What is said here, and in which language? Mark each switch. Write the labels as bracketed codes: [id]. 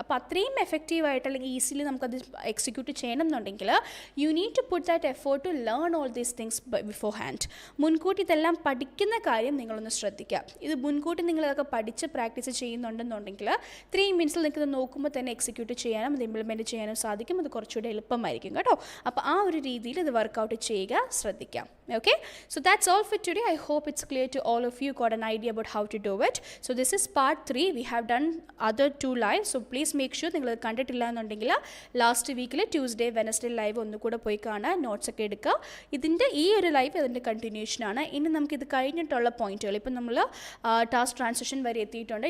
[ml] അപ്പോൾ അത്രയും എഫക്റ്റീവായിട്ട് അല്ലെങ്കിൽ ഈസിലി നമുക്കത് എക്സിക്യൂട്ട് ചെയ്യണം എന്നുണ്ടെങ്കിൽ [en] You need to put that effort to learn all these things beforehand. [ml] മുൻകൂട്ടി ഇതെല്ലാം പഠിക്കുന്ന കാര്യം നിങ്ങളൊന്ന് ശ്രദ്ധിക്കുക. ഇത് മുൻകൂട്ടി നിങ്ങളതൊക്കെ പഠിച്ച് പ്രാക്ടീസ് ചെയ്യുന്നുണ്ടെന്നുണ്ടെങ്കിൽ 3 മിനിറ്റ്സിൽ നിൽക്കുന്നത് നോക്കുമ്പോൾ തന്നെ എക്സിക്യൂട്ട് ചെയ്യാനും അത് ഇംപ്ലിമെൻറ്റ് ചെയ്യാനും സാധിക്കും. അത് കുറച്ചുകൂടെ എളുപ്പമായിരിക്കും കേട്ടോ. അപ്പോൾ ആ ഒരു രീതിയിൽ ഇത് വർക്കൗട്ട് ചെയ്യുക, ശ്രദ്ധിക്കാം. [en] Okay, so that's all for today. I hope it's clear to all of you, got an idea about how to do it. So this is part 3. We have done other 2 lives, so please make sure [ml] നിങ്ങൾ കണ്ടിട്ടില്ല എന്നുണ്ടെങ്കിൽ last വീക്കിൽ Tuesday Wednesday live ഒന്നുകൂടെ പോയി കാണുക, notes ഒക്കെ എടുക്കുക. ഇതിൻ്റെ ഈ ഒരു ലൈവ് അതിൻ്റെ കണ്ടിന്യൂഷനാണ്. ഇനി നമുക്കിത് കഴിഞ്ഞിട്ടുള്ള പോയിന്റുകൾ, ഇപ്പം നമ്മൾ ടാസ്ക് ട്രാൻസിഷൻ വരെ എത്തിയിട്ടുണ്ട്.